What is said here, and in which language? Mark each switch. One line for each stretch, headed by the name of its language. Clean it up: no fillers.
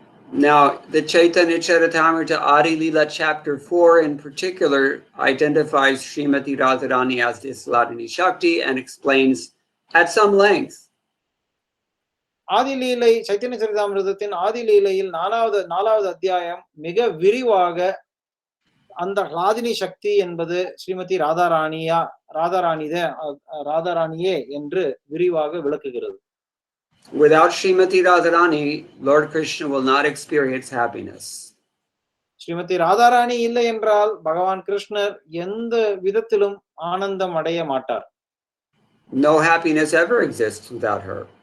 English: Now, the Chaitanya Charitamrita Adi Leela chapter 4 in particular identifies Srimati Radharani as this Hladini Shakti and explains at some length.
Tamil: ஆதிலீலை Chaitanya சரிதாமிரதத்தின் ஆதிலீலையில் நாலாவது அத்தியாயம் மிக விரிவாக அந்த ஹ்லாதினி சக்தி என்பது ஸ்ரீமதி ராதாராணியே என்று விரிவாக விளக்குகிறது.
English: Without Srimati Radharani, Lord Krishna will not experience happiness.
Tamil: Srimathi Radharani இல்லை என்றால் பகவான் கிருஷ்ணர் எந்த விதத்திலும் ஆனந்தம் அடைய மாட்டார்.
English: No happiness ever exists without her.